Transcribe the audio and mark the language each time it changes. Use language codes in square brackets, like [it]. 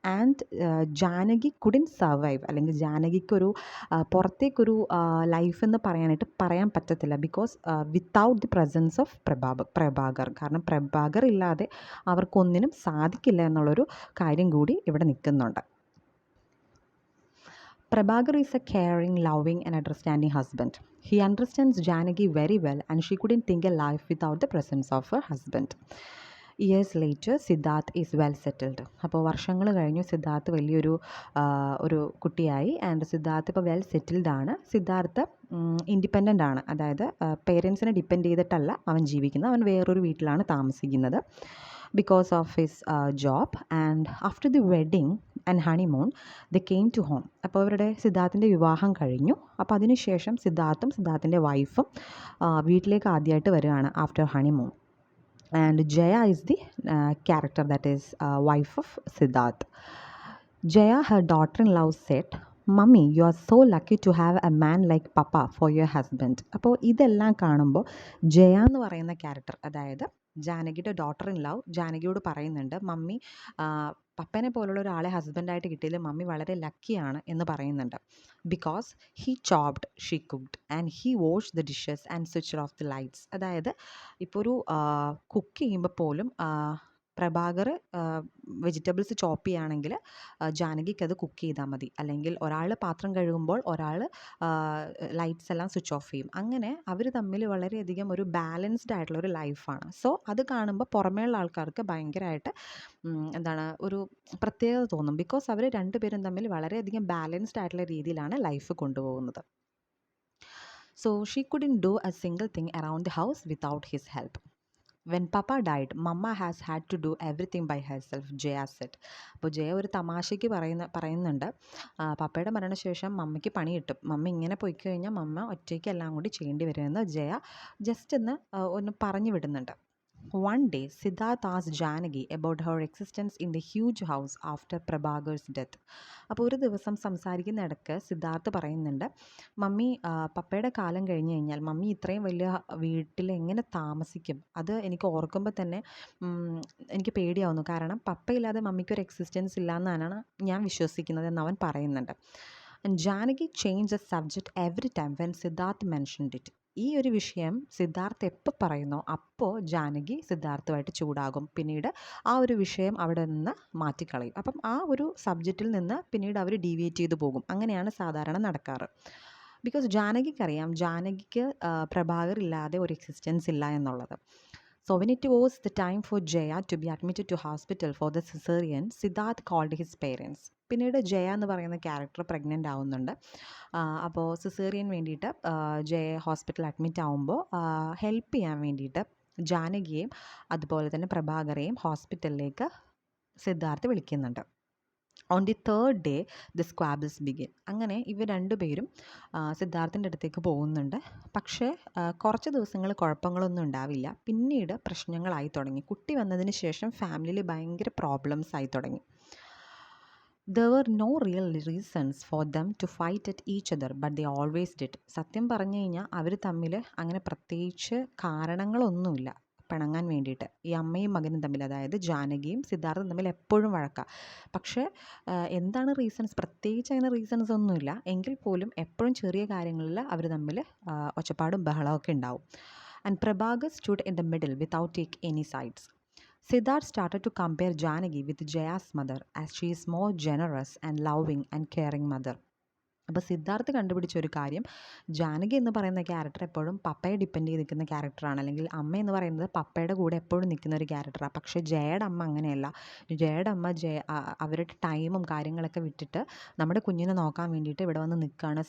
[en] and Janaki couldn't survive, [ml] അല്ലെങ്കിൽ ജാനകിക്കൊരു പുറത്തേക്കൊരു life എന്ന് പറയാൻ പറ്റത്തില്ല. [en] Because without the presence of Prabhakar. [ml] കാരണം പ്രഭാകർ ഇല്ലാതെ അവർക്കൊന്നിനും സാധിക്കില്ല എന്നുള്ളൊരു കാര്യം കൂടി ഇവിടെ നിൽക്കുന്നുണ്ട്. [en] Prabhakar is a caring, loving and understanding husband. He understands Janaki very well and she couldn't think a life without the presence of her husband. Years later Siddharth is well settled. [ml] അപ്പോൾ വർഷങ്ങൾ കഴിഞ്ഞു, സിദ്ധാർത്ഥ് വലിയൊരു ഒരു കുട്ടിയായി. ആൻഡ് സിദ്ധാർത്ഥ് ഇപ്പോൾ well settled ആണ്. Siddharth independent ആണ്. അതായത് പേരൻസിനെ ഡിപ്പെൻഡ് ചെയ്തിട്ടല്ല അവൻ ജീവിക്കുന്നത്. അവൻ വേറൊരു വീട്ടിലാണ് താമസിക്കുന്നത് [en] Because of his job. And after the wedding and honeymoon they came to home. [ml] അപ്പോൾ അവരുടെ സിദ്ധാർത്ഥിൻ്റെ വിവാഹം കഴിഞ്ഞു. അപ്പോൾ അതിനുശേഷം സിദ്ധാർത്ഥും സിദ്ധാർത്ഥിൻ്റെ വൈഫും വീട്ടിലേക്ക് ആദ്യമായിട്ട് വരികയാണ് [en] After honeymoon. And Jaya is the character that is wife of Siddharth. Jaya, her daughter-in-law, said, "Mummy, you are so lucky to have a man like Papa for your husband." [ml] അപ്പോൾ ഇതെല്ലാം കാണുമ്പോൾ ജയ എന്ന് പറയുന്ന ക്യാരക്ടർ, അതായത് ജാനകിയുടെ daughter-in-law ജാനകിയോട് പറയുന്നുണ്ട്, mummy പപ്പനെ പോലുള്ള ഒരാളെ ഹസ്ബൻഡായിട്ട് കിട്ടിയതിൽ മമ്മി വളരെ ലക്കിയാണ് എന്ന് പറയുന്നുണ്ട്. [en] Because he chopped, she cooked and he wash the dishes and switch off the lights. [ml] അതായത് ഇപ്പോൾ ഒരു കുക്ക് ചെയ്യുമ്പോൾ പോലും പ്രഭാകർ വെജിറ്റബിൾസ് ചോപ്പ് ചെയ്യുകയാണെങ്കിൽ ജാനകിക്ക് അത് കുക്ക് ചെയ്താൽ മതി. അല്ലെങ്കിൽ ഒരാൾ പാത്രം കഴുകുമ്പോൾ ഒരാൾ ലൈറ്റ്സ് എല്ലാം സ്വിച്ച് ഓഫ് ചെയ്യും. അങ്ങനെ അവർ തമ്മിൽ വളരെയധികം ഒരു ബാലൻസ്ഡ് ആയിട്ടുള്ള ഒരു ലൈഫാണ്. സോ അത് കാണുമ്പോൾ പുറമേയുള്ള ആൾക്കാർക്ക് ഭയങ്കരമായിട്ട് ഒരു പ്രത്യേകത തോന്നും. ബിക്കോസ് അവർ രണ്ടുപേരും തമ്മിൽ വളരെയധികം ബാലൻസ്ഡ് ആയിട്ടുള്ള രീതിയിലാണ് ലൈഫ് കൊണ്ടുപോകുന്നത്. [en] So she couldn't do a single thing around the house without his help. When Papa died, Mama has had to do everything by herself, Jaya said. [ml] അപ്പോൾ ജയ ഒരു തമാശയ്ക്ക് പറയുന്നുണ്ട്, പപ്പയുടെ മരണശേഷം മമ്മയ്ക്ക് പണി കിട്ടും, മമ്മ ഇങ്ങനെ പോയി കഴിഞ്ഞാൽ മമ്മ ഒറ്റയ്ക്ക് എല്ലാം കൂടി ചെയ്യേണ്ടി വരുമെന്ന് ജയ ജസ്റ്റ് ഒന്ന് പറഞ്ഞു വിടുന്നുണ്ട്. [en] One day, Siddharth asked Janaki about her existence in the huge house after Prabhakar's death. [ml] അപ്പോൾ ഒരു ദിവസം സംസാരിക്കുന്നിടക്ക് സിദ്ധാർത്ഥ് പറയുന്നുണ്ട്, മമ്മി പപ്പയുടെ കാലം കഴിഞ്ഞ് കഴിഞ്ഞാൽ മമ്മി ഇത്രയും വലിയ വീട്ടിൽ എങ്ങനെ താമസിക്കും? അത് എനിക്ക് ഓർക്കുമ്പോൾ തന്നെ എനിക്ക് പേടിയാവുന്നു. കാരണം പപ്പയില്ലാതെ മമ്മിക്കൊരു എക്സിസ്റ്റൻസ് ഇല്ല എന്നാണ് ഞാൻ വിശ്വസിക്കുന്നത് എന്ന് അവൻ പറയുന്നുണ്ട്. [en] And Janaki changed the subject every time when Siddharth mentioned it. [ml] ഈ ഒരു വിഷയം സിദ്ധാർത്ഥ് എപ്പോൾ പറയുന്നോ അപ്പോൾ ജാനകി സിദ്ധാർത്ഥുമായിട്ട് ചൂടാകും. പിന്നീട് ആ ഒരു വിഷയം അവിടെ നിന്ന് മാറ്റിക്കളയും. അപ്പം ആ ഒരു സബ്ജക്റ്റിൽ നിന്ന് പിന്നീട് അവർ ഡീവിയേറ്റ് ചെയ്തു പോകും. അങ്ങനെയാണ് സാധാരണ നടക്കാറ്. ബിക്കോസ് ജാനകിക്കറിയാം ജാനകിക്ക് പ്രഭാകർ ഇല്ലാതെ ഒരു എക്സിസ്റ്റൻസ് ഇല്ല എന്നുള്ളത്. [en] So when it was the time for Jaya to be admitted to hospital for the cesarean, Siddharth called his parents. [ml] പിന്നീട് ജയ എന്ന് പറയുന്ന ക്യാരക്ടർ പ്രഗ്നൻ്റ് ആവുന്നുണ്ട്. അപ്പോൾ സിസേറിയൻ വേണ്ടിയിട്ട് ജയ ഹോസ്പിറ്റലിൽ അഡ്മിറ്റ് ആവുമ്പോൾ ഹെൽപ്പ് ചെയ്യാൻ വേണ്ടിയിട്ട് ജാനകിയെയും അതുപോലെ തന്നെ പ്രഭാകരെയും ഹോസ്പിറ്റലിലേക്ക് സിദ്ധാർത്ഥ് വിളിക്കുന്നുണ്ട്. [en] On the third day the squabbles begin. [ml] അങ്ങനെ ഇവർ രണ്ടുപേരും സിദ്ധാർത്ഥിൻ്റെ അടുത്തേക്ക് പോകുന്നുണ്ട്. പക്ഷേ കുറച്ച് ദിവസങ്ങൾ കുഴപ്പങ്ങളൊന്നും ഉണ്ടാവില്ല. പിന്നീട് പ്രശ്നങ്ങളായി തുടങ്ങി. കുട്ടി വന്നതിന് ശേഷം ഫാമിലിയിൽ ഭയങ്കര പ്രോബ്ലംസ് ആയി തുടങ്ങി. [en] There were no real reasons for them to fight at each other, but they always did. [ml] സത്യം പറഞ്ഞു കഴിഞ്ഞാൽ അവർ തമ്മിൽ അങ്ങനെ പ്രത്യേകിച്ച് കാരണങ്ങളൊന്നുമില്ല പിണങ്ങാൻ വേണ്ടിയിട്ട്. ഈ അമ്മയും മകനും തമ്മിൽ, അതായത് ജാനകിയും സിദ്ധാർത്ഥും തമ്മിൽ എപ്പോഴും വഴക്കാം. പക്ഷേ എന്താണ് റീസൺസ്? പ്രത്യേകിച്ച് അങ്ങനെ റീസൺസ് ഒന്നുമില്ല. എങ്കിൽ പോലും എപ്പോഴും ചെറിയ കാര്യങ്ങളിൽ അവർ തമ്മിൽ ഒച്ചപ്പാടും ബഹളമൊക്കെ ഉണ്ടാവും. [en] And Prabhakar stood in the middle without taking any sides. Siddharth started to compare Janaki with Jaya's mother as she is more generous and loving and caring mother. [ml] അപ്പോൾ സിദ്ധാർത്ഥ് കണ്ടുപിടിച്ച ഒരു കാര്യം, ജാനകി എന്ന് പറയുന്ന ക്യാരക്ടർ എപ്പോഴും പപ്പയെ ഡിപ്പെൻഡ് ചെയ്ത് നിൽക്കുന്ന ക്യാരക്ടറാണ്, അല്ലെങ്കിൽ അമ്മ എന്ന് പറയുന്നത് പപ്പയുടെ കൂടെ എപ്പോഴും നിൽക്കുന്ന ഒരു ക്യാരക്ടറാണ്. പക്ഷേ ജയയുടെ അമ്മ അങ്ങനെയല്ല. ജയയുടെ അമ്മ അവരുടെ ടൈമും കാര്യങ്ങളൊക്കെ വിട്ടിട്ട് നമ്മുടെ കുഞ്ഞിനെ നോക്കാൻ വേണ്ടിയിട്ട് ഇവിടെ വന്ന് നിൽക്കുകയാണ്.